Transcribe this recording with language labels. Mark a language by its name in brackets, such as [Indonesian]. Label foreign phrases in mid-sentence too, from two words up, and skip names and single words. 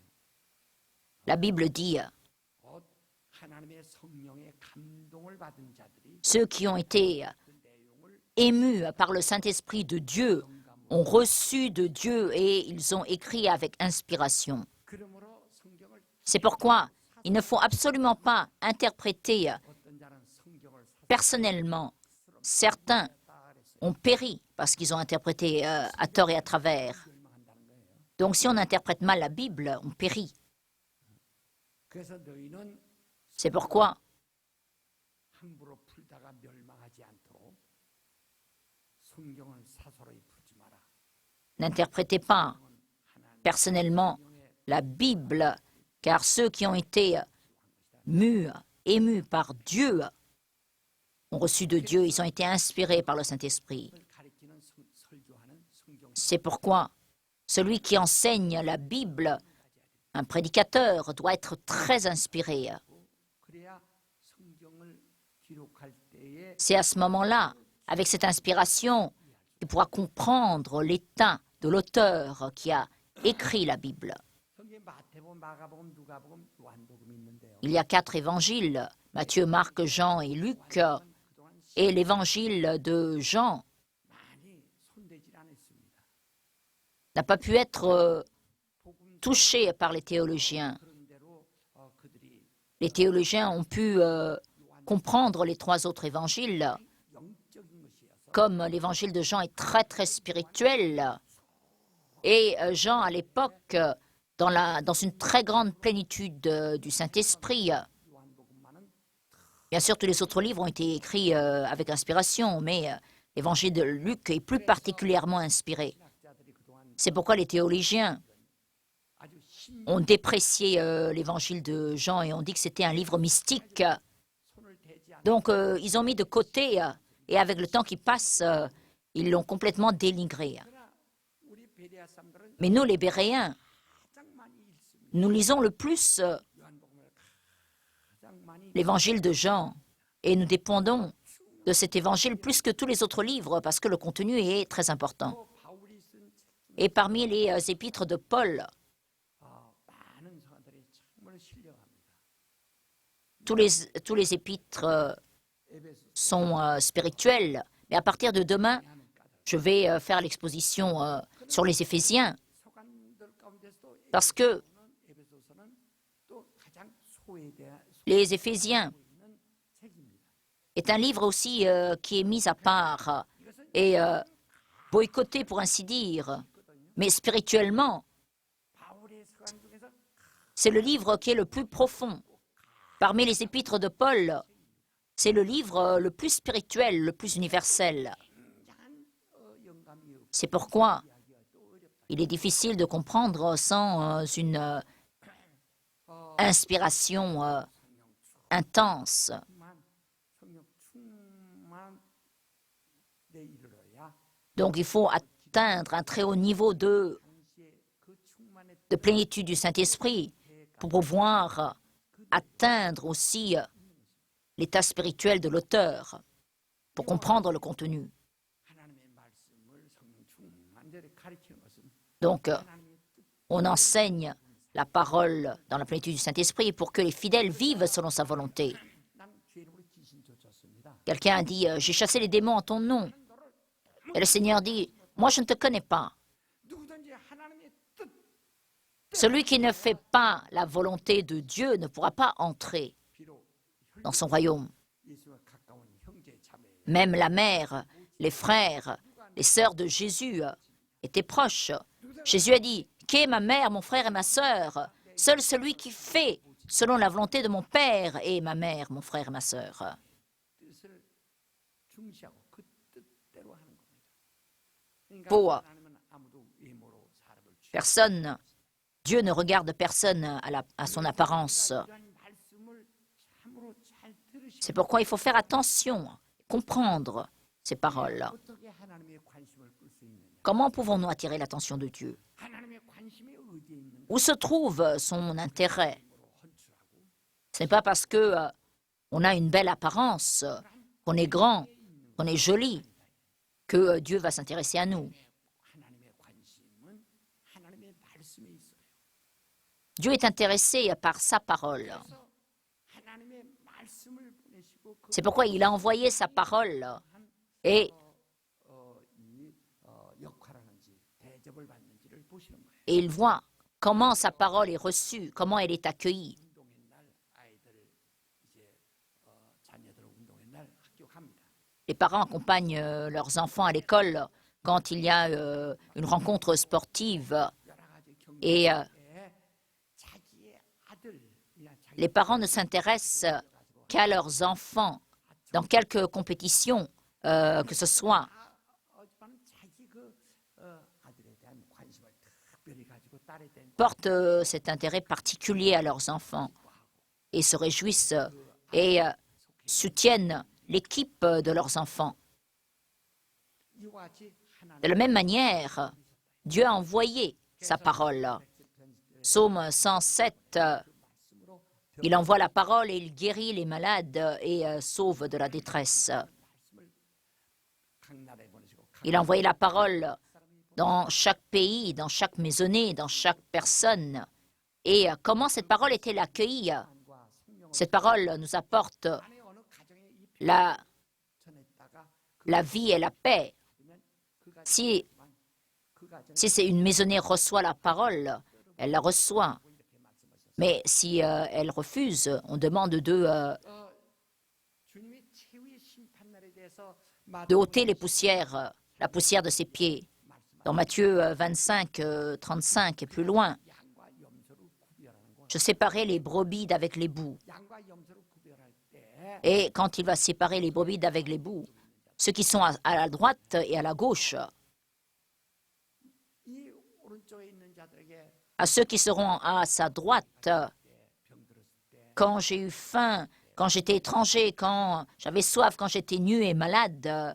[French] La Bible dit [Korean] 곧 하나님의 성령의 감동을 받은 자들이 [French] ceux qui ont été [Korean] 그 내용을 [French] émus par le Saint-Esprit de Dieu ont reçu de Dieu et ils ont écrit avec inspiration. [Korean] 그러므로 성경을 [French] C'est pourquoi il ne faut absolument pas interpréter [Korean] 어떤 자는 성경을 [French] personnellement. Certains ont péri parce qu'ils ont interprété à tort et à travers. [Korean] 멸망한다는 거예요. [French] Donc si on interprète mal la Bible, on périt. [Korean] 그래서 너희는 [French] C'est pourquoi [Korean] 함부로 풀다가 멸망하지 않도록 성경을 사소로이 풀지 마라. [French] n'interprétez pas [Korean] 하나님 [French] personnellement la Bible, car ceux qui ont été mus, émus par Dieu, ont reçu de Dieu, ils ont été inspirés par le Saint-Esprit. [Korean] 가리키는 설교하는 성경 [French] C'est pourquoi celui qui enseigne la Bible, un prédicateur, doit être très inspiré. [Korean] 그래야 성경을 기록할 때에 [French] C'est à ce moment-là, avec cette inspiration, qu'il pourra comprendre l'état de l'auteur qui a écrit la Bible. [Korean] 성경 마태복음, 마가복음, 누가복음, 요한복음이 있는데요. [French] Il y a 4 évangiles, Matthieu, Marc, Jean et Luc, [Korean] 그동안 [French] et l'évangile de Jean [Korean] 많이 손대질 않았습니다. [French] n'a pas pu être [Korean] 복음 [French] touché par les théologiens. [Korean] 그런 대로 그들이 [French] Les théologiens ont pu comprendre les 3 autres évangiles, [Korean] 영적인 것이어서 [French] comme l'évangile de Jean est très très spirituel. Et Jean, à l'époque, dans une très grande plénitude du Saint-Esprit. [Korean] 요한복음만은 [French] Bien sûr, tous les autres livres ont été écrits avec inspiration, mais l'évangile de Luc est plus particulièrement inspiré. [Korean] 신학자들이 그동안 [French] C'est pourquoi les théologiens [Korean] 아주 신 [French] ont déprécié l'évangile de Jean et ont dit que c'était un livre mystique. [Korean] 손을 대지 않는 [French] Donc, ils ont mis de côté, et avec le temps qui passe, ils l'ont complètement dénigré. [Korean] 그러나 우리 베레아 사람들은 [French] Mais nous, les Béréens, [Korean] 가장 많이 읽습니다. [French] nous lisons le plus [Korean] 요한복음을 가장 많이 [French] l'évangile de Jean, et nous dépendons de cet évangile plus que tous les autres livres, parce que le contenu est très important. [Korean] 또 바울이 쓴 책 중에 [French] Et parmi les épîtres de Paul, [Korean] 많은 성가들이 정말 신령합니다. [French] tous les épîtres [Korean] 에베소 [French] sont spirituels, mais à partir de demain, [Korean] 하는 까닭 [French] je vais faire l'exposition sur les Éphésiens. [Korean] 서간 [French] Parce que [Korean] 에베소서는 또 가장 소외되어 [French] les Éphésiens [Korean] 있는 책입니다. [French] est un livre aussi qui est mis à part et boycotté, pour ainsi dire. Mais spirituellement, [Korean] 바울의 서간 중에서 [French] c'est le livre qui est le plus profond. Parmi les épîtres de Paul, c'est le livre le plus spirituel, le plus universel. [Korean] 굉장한 영감이 없고 [French] C'est pourquoi [Korean] 이야기가 또 어렵다. [French] il est difficile de comprendre sans une inspiration intense. [Korean] 성령 충만 내 이르러야 [French] Donc il faut atteindre un très haut niveau de [Korean] 당시에 그 충만의 [French] plénitude du Saint-Esprit pour pouvoir atteindre aussi l'état spirituel de l'auteur, pour comprendre le contenu. [Korean] 하나님의 말씀을 성령 충만대로 가르치는 것은 [French] Donc, [Korean] 하나님의 뜻 [French] on enseigne la parole dans la plénitude du Saint-Esprit pour que les fidèles vivent selon sa volonté. [Korean] 난 주의 이름으로 귀신 쫓았습니다. [French] Quelqu'un a dit, j'ai chassé les démons en ton nom. Et le Seigneur dit, moi je ne te connais pas. [Korean] 누구든지 하나님의 뜻 [French] Celui qui ne fait pas la volonté de Dieu ne pourra pas entrer [Korean] 비록 [French] dans son royaume. [Korean] 예수와 가까운 형제 자매 [French] Même la mère, les frères, les sœurs de Jésus étaient proches. Jésus a dit, qui est ma mère, mon frère et ma sœur? Seul celui qui fait selon la volonté de mon Père est ma mère, mon frère et ma sœur. [Korean] 뜻을 중시하고 그 뜻대로 하는 겁니다. 그러니까 [French] Pour [Korean] 하나님은 아무도 외모로 사람을 [French] personne, Dieu ne regarde personne à son apparence. [Korean] 이러한 말씀을 참으로 잘 들으시고 [French] C'est pourquoi il faut faire attention, comprendre ces paroles. [Korean] 어떻게 하나님의 관심을 끌 수 있느냐? [French] Comment pouvons-nous attirer l'attention de Dieu? [Korean] 하나님의 관심이 어디에 있는가? [French] Où se trouve son intérêt? [Korean] 헌출하고 [French] Ce n'est pas parce que on a une belle apparence, qu'on est grand, qu'on est joli, que Dieu va s'intéresser à nous. [Korean] 하나님의 관심은 하나님의 말씀에 있어요. [French] Dieu est intéressé par sa parole. [Korean] 그래서 하나님의 말씀을 보내시고 그 [French] C'est pourquoi il a envoyé sa parole et [Korean] 역할을 하는지 대접을 받는지를 보시는 거예요. [French] il voit comment sa parole est reçue, comment elle est accueillie. [Korean] 운동의 날 아이들 이제 자녀들 운동의 날 학교 갑니다. [French] Les parents accompagnent leurs enfants à l'école quand il y a une rencontre sportive [Korean] 여러 가지 [French] et [Korean] 경기에 자기의 아들이나 자기 [French] les parents ne s'intéressent qu'à leurs enfants dans quelque compétition que ce soit. [Korean] 하지만 자기 그 아들에 대한 관심을 특별히 가지고 딸에 대한 [French] Portent cet intérêt particulier à leurs enfants et se réjouissent et soutiennent l'équipe de leurs enfants. [Korean] 이와 같이 하나님 [French] De la même manière, Dieu a envoyé sa parole. Psaume 107, [Korean] 말씀으로 [French] il envoie la parole et il guérit les malades et sauve de la détresse. [Korean] 말씀을 각 나라에 보내시고 각 [French] Il a envoyé la parole dans chaque pays, dans chaque maisonnée, dans chaque personne. Et comment cette parole est-elle accueillie? [Korean] 사람과 생명을 [French] Cette parole nous apporte [Korean] 안에 어느 가정에 이 [French] la, [Korean] 전했다가 [French] la vie et la paix. [Korean] 그러면 그 가정 [French] Si, [Korean] 그 가정에 [French] si c'est une maisonnée reçoit la parole, elle la reçoit. [Korean] 이렇게 말씀하셨어요. [French] Mais si elle refuse, on demande [Korean] 주님이 최후의 심판날에 대해서 [French] de ôter les poussières, la poussière de ses pieds. Dans Matthieu 25, 35 et plus loin, [Korean] 양과 염소를 구별하는 거. [French] je séparais les brebis d'avec les boucs. [Korean] 양과 염소를 구별할 때 [French] Et quand il va séparer les brebis d'avec les boucs, ceux qui sont à la droite et à la gauche, [Korean] 이 오른쪽에 있는 자들에게 [French] à ceux qui seront à sa droite, [Korean] 병들었을 때 [French] quand j'ai eu faim, quand j'étais étranger, quand j'avais soif, quand j'étais nu et malade,